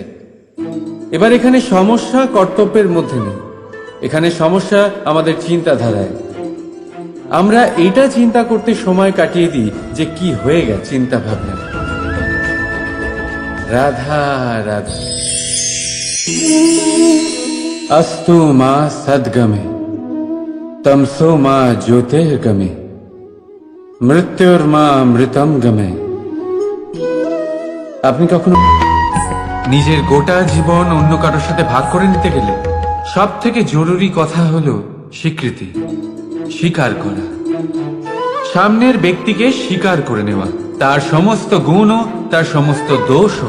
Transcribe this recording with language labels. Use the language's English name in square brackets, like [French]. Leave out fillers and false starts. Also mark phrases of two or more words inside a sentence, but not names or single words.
[Bangla] এবার এখানে সমস্যা কর্তব্যের মধ্যে নেই, এখানে সমস্যা আমাদের চিন্তাধারায়। আমরা এটা চিন্তা করতে সময় কাটিয়ে দিই যে কি হয়ে গেছে চিন্তা ভাবনা। [Sanskrit] রাধা রাধা। अस्तु मा सद्गमे तमसो मा ज्योतिर्गमे মৃত্যুর্মা মৃতম গমে। [Bangla] আপনি কখনো নিজের গোটা জীবন অন্য কারোর সাথে ভাগ করে নিতে গেলে সব থেকে জরুরি কথা হলো স্বীকৃতি, স্বীকার করা। সামনের ব্যক্তিকে স্বীকার করে নেওয়া, তার সমস্ত গুণও তার সমস্ত দোষও।